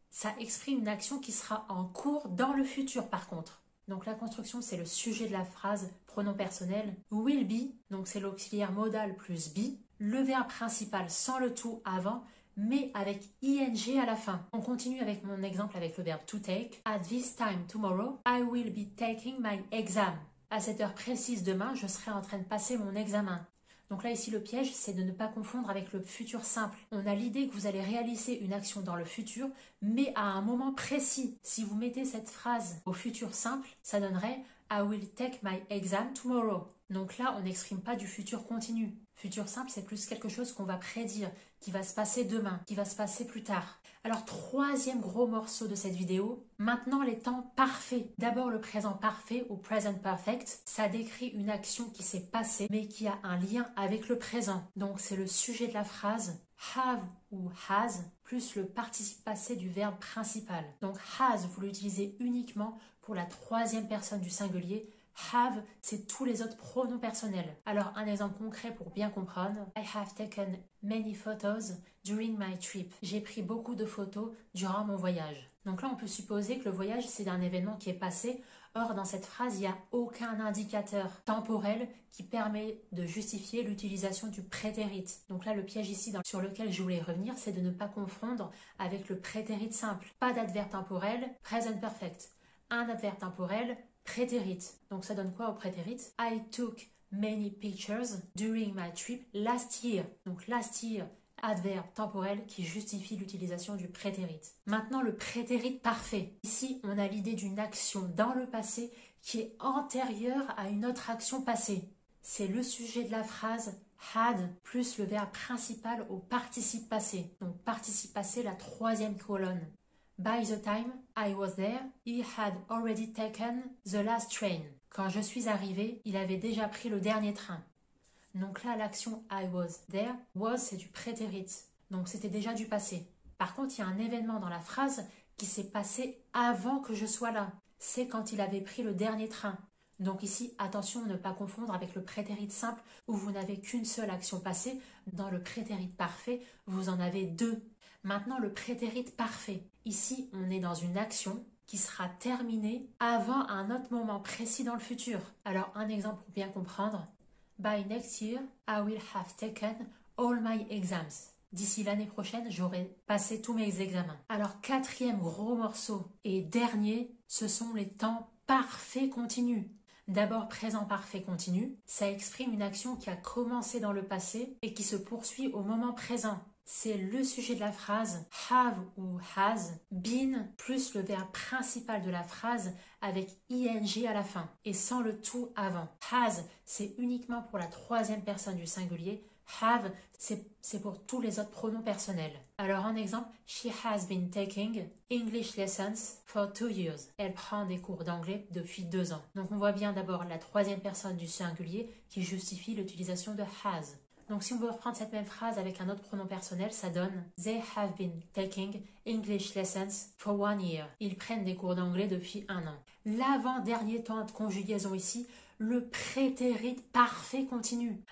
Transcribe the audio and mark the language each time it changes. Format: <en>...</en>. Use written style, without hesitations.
<fr>Ça exprime une action qui sera en cours dans le futur par contre. Donc la construction, c'est le sujet de la phrase, pronom personnel. Will be, donc c'est l'auxiliaire modal plus be. Le verbe principal sans le to avant, mais avec ing à la fin. On continue avec mon exemple avec le verbe to take.</fr> <en>At this time tomorrow, I will be taking my exam.</en> <fr>À cette heure précise demain, je serai en train de passer mon examen. Donc là, ici, le piège, c'est de ne pas confondre avec le futur simple. On a l'idée que vous allez réaliser une action dans le futur, mais à un moment précis. Si vous mettez cette phrase au futur simple, ça donnerait «</fr> <en>I will take my exam tomorrow ».</en> <fr>Donc là, on n'exprime pas du futur continu. Futur simple, c'est plus quelque chose qu'on va prédire, qui va se passer demain, qui va se passer plus tard. Alors, troisième gros morceau de cette vidéo, maintenant les temps parfaits. D'abord le présent parfait ou present perfect, ça décrit une action qui s'est passée mais qui a un lien avec le présent. Donc c'est le sujet de la phrase have ou has plus le participe passé du verbe principal. Donc has, vous l'utilisez uniquement pour la troisième personne du singulier. Have, c'est tous les autres pronoms personnels. Alors, un exemple concret pour bien comprendre.</fr> <en>I have taken many photos during my trip.</en> <fr>J'ai pris beaucoup de photos durant mon voyage. Donc là, on peut supposer que le voyage, c'est un événement qui est passé. Or, dans cette phrase, il n'y a aucun indicateur temporel qui permet de justifier l'utilisation du prétérit. Donc là, le piège ici sur lequel je voulais revenir, c'est de ne pas confondre avec le prétérit simple. Pas d'adverbe temporel, present perfect. Un adverbe temporel, prétérit. Donc ça donne quoi au prétérit?</fr> <en>I took many pictures during my trip last year.</en> <fr>Donc last year, adverbe temporel qui justifie l'utilisation du prétérit. Maintenant le prétérit parfait. Ici on a l'idée d'une action dans le passé qui est antérieure à une autre action passée. C'est le sujet de la phrase had plus le verbe principal au participe passé. Donc participe passé, la troisième colonne.</fr> <en>By the time I was there, he had already taken the last train.</en> <fr>Quand je suis arrivée, il avait déjà pris le dernier train. Donc là, l'action</fr> <en>I was there,</en> <fr>was, c'est du prétérit. Donc c'était déjà du passé. Par contre, il y a un événement dans la phrase qui s'est passé avant que je sois là. C'est quand il avait pris le dernier train. Donc ici, attention à ne pas confondre avec le prétérit simple où vous n'avez qu'une seule action passée. Dans le prétérit parfait, vous en avez deux. Maintenant, le prétérit parfait. Ici, on est dans une action qui sera terminée avant un autre moment précis dans le futur. Alors, un exemple pour bien comprendre.</fr> <en>By next year, I will have taken all my exams.</en> <fr>D'ici l'année prochaine, j'aurai passé tous mes examens. Alors, quatrième gros morceau et dernier, ce sont les temps parfaits continus. D'abord, présent parfait continu, ça exprime une action qui a commencé dans le passé et qui se poursuit au moment présent. C'est le sujet de la phrase have ou has, been plus le verbe principal de la phrase avec ing à la fin et sans le to avant. Has, c'est uniquement pour la troisième personne du singulier, Have, c'est pour tous les autres pronoms personnels. Alors en exemple,</fr> <en>she has been taking English lessons for 2 years.</en> <fr>Elle prend des cours d'anglais depuis 2 ans. Donc on voit bien d'abord la troisième personne du singulier qui justifie l'utilisation de has. Donc si on veut reprendre cette même phrase avec un autre pronom personnel, ça donne</fr> <en>They have been taking English lessons for 1 year.</en> <fr>Ils prennent des cours d'anglais depuis 1 an. L'avant-dernier temps de conjugaison ici, le prétérit parfait continu.</fr>